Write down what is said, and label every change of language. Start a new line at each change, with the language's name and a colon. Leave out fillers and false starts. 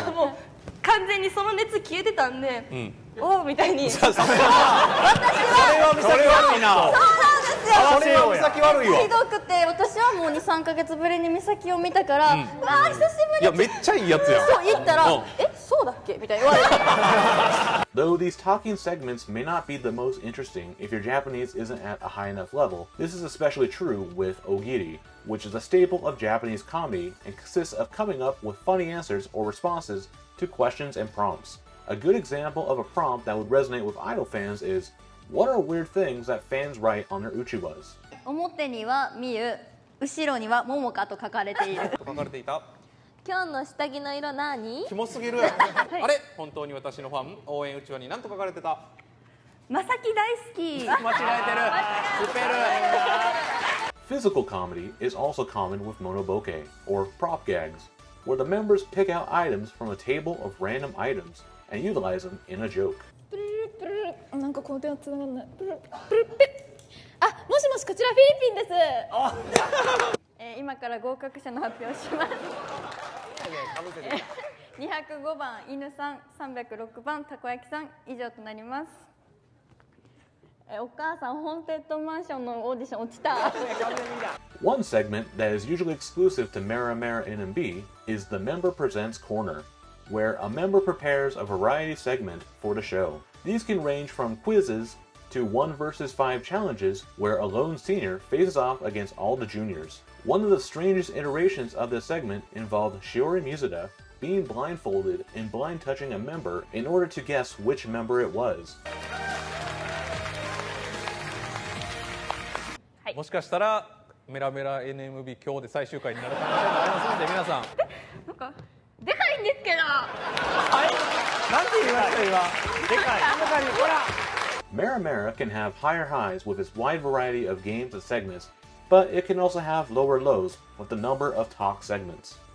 Japanese: もう完全にその熱消えてたんで、おおみたいに。それは美咲悪いな。それは美咲悪いわ。ひどくて私はもう 2,3 ヶ月ぶりに美咲を見たから、あ、久しぶり。いやめっちゃいいやつやん。そう言ったら、そうだっけみたいに言われて。
English: Though these talking segments may not be the most interesting if your Japanese isn't at a high enough level, this is especially true with ogiri, which is a staple of Japanese comedy and consists of coming up with funny answers or responses to questions and prompts. A good example of a prompt that would resonate with idol fans is, what are weird things that fans write on their uchiwas?
Japanese: 表にはみゆ、後ろにはももかと書かれている。書かれていた。今日の下着の色何？キモすぎる。あれ本当に私のファン応援うちわに何と書かれてた。まさき大好き。間違えてる。スペル。
English: Physical comedy is also common with monoboke, or prop gags, where the members pick out items from a table of random items and utilize them in a joke.
Japanese: なんかこの手はつながんない。あ、もしもしこちらフィリピンです。今から合格者の発表します。205番犬さん、306番たこ焼きさん以上となります。お母さんホーンテッドマンションのオーディション落ちた。
English: One segment that is usually exclusive to Mera Mera NMB is the Member Presents Corner, where a member prepares a variety segment for the show. These can range from quizzes to 1 versus 5 challenges where a lone senior faces off against all the juniors. One of the strangest iterations of this segment involved Shiori Mizuda being blindfolded and blind touching a member in order to guess which member it was.
Japanese: もしかしたらメラメラ NMB 今日で最終回になる可能性もありますので、皆さんなんかでかいんですけど。なんて言いました今。でかい。ほら。
English: Mera Mera can have higher highs with its wide variety of games and segments, but it can also have lower lows with the number of talk segments.